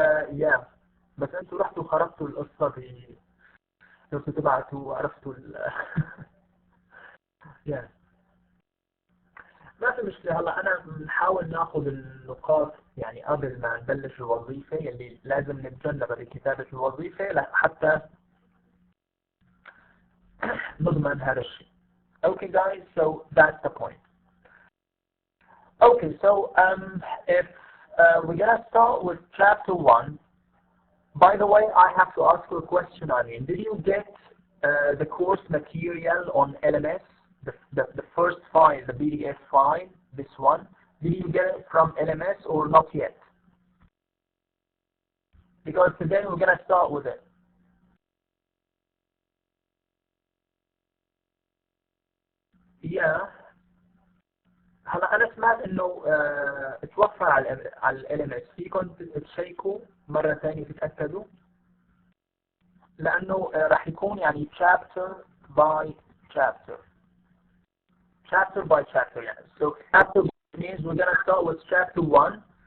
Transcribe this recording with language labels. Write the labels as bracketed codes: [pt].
[ar] يا بس انتوا رحتوا خربتوا القصة لو تبعتوا وعرفتوا يا ما في مشكلة. هلا أنا بنحاول ناخذ النقاط يعني قبل ما نبلش الوظيفة اللي لازم نتجنبها بكتابة الوظيفة حتى نضمن هذا الشيء. [en] Okay guys, so that's the point. Okay, so if we're gonna start with chapter 1. By the way, I have to ask you a question. I mean, did you get the course material on LMS, the first file, the PDF file, this one? Did you get it from LMS or not yet? Because today we're gonna start with it. Yeah. [ar] هلا أنا سمعت إنه اتوفر على LMS. فيكم تشيكوا مرة ثانية تتأكدوا لأنه راح يكون يعني [en] chapter by chapter. Chapter by chapter [ar] يعني. [en] So chapter means we're gonna start with chapter 1.